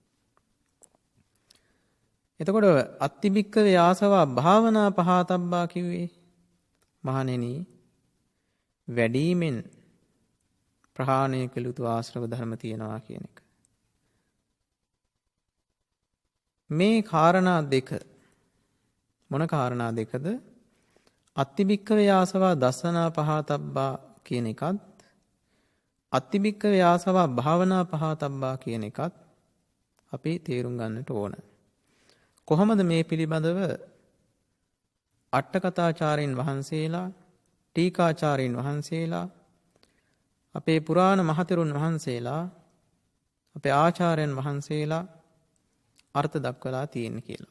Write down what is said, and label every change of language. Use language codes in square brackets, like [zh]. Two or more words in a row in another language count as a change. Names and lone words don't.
[si] එතකොට [pi] අත්තිබික්කවේ ආසවා භාවනා පහතබ්බා [si] කිව්වේ මහණෙනි වැඩිමෙන් ප්‍රහාණය කළ යුතු ආශ්‍රව ධර්ම තියෙනවා කියන එක. මේ කාරණා දෙක මොන කාරණා දෙකද? [pi] අත්තිබික්කවේ ආසවා දස්සනා පහතබ්බා [si] කියන එකත් [pi] අත්තිබික්කවේ ආසවා භාවනා පහතබ්බා [si] කියන එකත් අපි තේරුම් ගන්නට ඕන. කොහොමද මේ පිළිබඳව අට්ඨකථාචාර්යින් වහන්සේලා, ටීකාචාර්යින් වහන්සේලා, අපේ පුරාණ මහතෙරුන් වහන්සේලා, අපේ ආචාර්යයන් වහන්සේලා අර්ථ දක්වලා තියෙන්නේ කියලා.